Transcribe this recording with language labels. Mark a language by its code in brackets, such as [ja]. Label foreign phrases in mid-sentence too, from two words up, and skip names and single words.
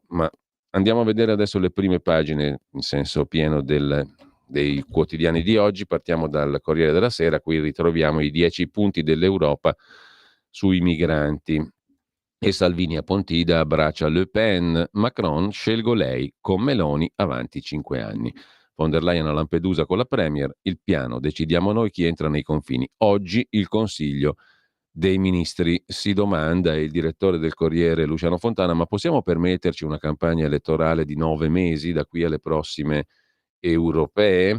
[it] Ma andiamo a vedere adesso le prime pagine, in senso pieno dei quotidiani di oggi. Partiamo dal Corriere della Sera, qui ritroviamo i 10 punti dell'Europa sui migranti. E Salvini a Pontida abbraccia Le Pen, Macron scelgo lei, con Meloni avanti 5 anni. Von der Leyen a Lampedusa con la Premier, il piano, decidiamo noi chi entra nei confini. Oggi il Consiglio dei Ministri. Si domanda il direttore del Corriere Luciano Fontana: ma possiamo permetterci una campagna elettorale di 9 mesi da qui alle prossime europee?